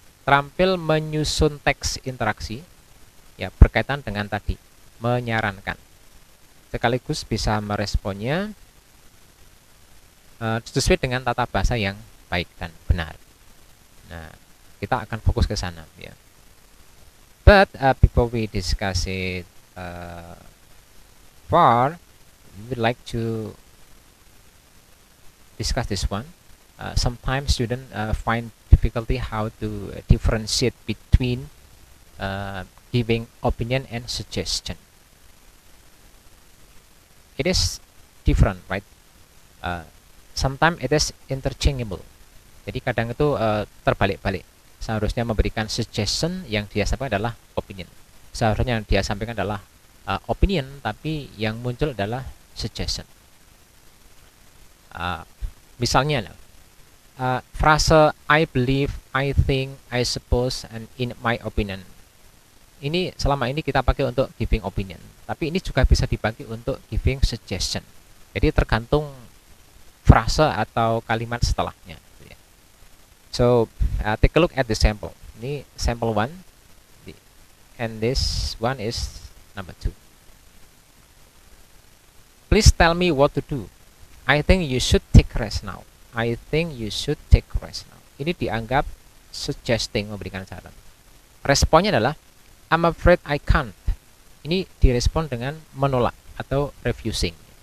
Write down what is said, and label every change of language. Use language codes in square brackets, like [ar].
[id] Terampil menyusun teks interaksi ya berkaitan dengan tadi menyarankan. Sekaligus bisa meresponnya sesuai dengan tata bahasa yang baik dan benar. Nah, kita akan fokus ke sana ya. [en] But before we discuss it far, we would like to discuss this one. Sometimes students find difficulty how to differentiate between giving opinion and suggestion. It is different, right? Sometimes it is interchangeable. [id] Jadi kadang itu terbalik-balik. Seharusnya memberikan suggestion, yang dia sampaikan adalah opinion. Seharusnya yang dia sampaikan adalah opinion, tapi yang muncul adalah suggestion. Misalnya, frase [en] I believe, I think, I suppose, and in my opinion. [id] Ini selama ini kita pakai untuk [en] giving opinion, [id] tapi ini juga bisa dipakai untuk [en] giving suggestion. [id] Jadi tergantung frase atau kalimat setelahnya. [en] So take a look at the sample. [id] Ini sample 1, [en] and this one is number 2. Please tell me what to do. I think you should take rest now. I think you should take rest now. [id] Ini dianggap suggesting, memberikan saran. Responnya adalah [en] I'm afraid I can't. [id] Ini direspon dengan menolak atau refusing.